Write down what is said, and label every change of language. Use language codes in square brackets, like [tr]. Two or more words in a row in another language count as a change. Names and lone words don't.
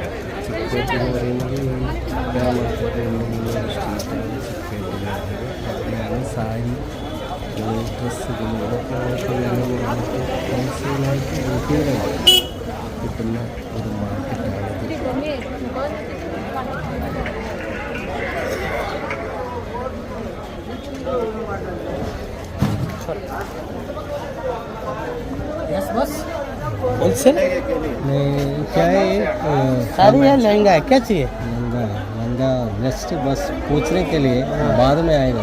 [ml] ചിപ്പേറ്റ് എന്ന് പറയുന്നത് മാർക്കറ്റ് സ്ട്രീറ്റാണ്. ചിപ്പേറ്റിൽ അവിടെയാണ് സാരി, ഡ്രസ്സുകൾ ഇതൊക്കെ ഹോൾസെയിലായിട്ട് റീറ്റെയിലായിട്ട് കിട്ടുന്ന ഒരു മാർക്കറ്റാണിത്. [hi] होलसेल क्या है? साड़ी है, लहंगा है, क्या चाहिए? लहंगा जस्ट बस पूछने के लिए, बाद में आएगा।